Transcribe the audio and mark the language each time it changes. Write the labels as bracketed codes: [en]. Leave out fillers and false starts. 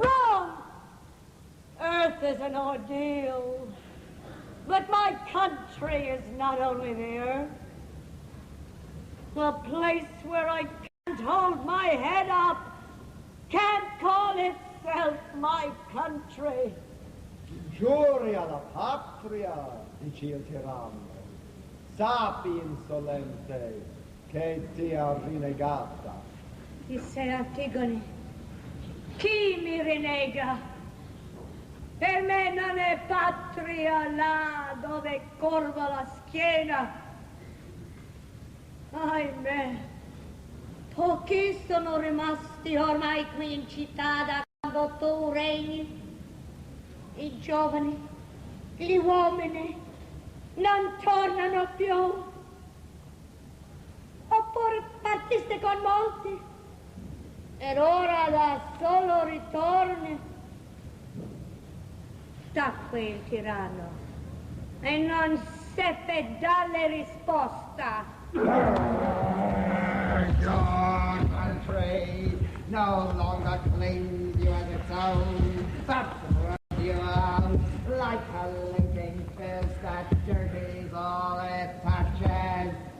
[en] Wrong! Earth is an ordeal. But my country is not only the earth. A place where I can't hold my head up, can't call itself my country. [it] Giuria la patria, dice il tiranno. Sappi, insolente, che ti ha rinnegata. Disse Antigone, chi mi rinnega? Per me non è patria là dove corva la schiena. Ahimè, pochi sono rimasti ormai qui in città da quando tu regni. I giovani, gli uomini non tornano più. Oppure partiste con molti ed ora da solo ritorni. Tacque il tiranno e non seppe darle risposta. [en] Your country no longer claims you as its own, but throws you out like a linking fist that dirties all it touches.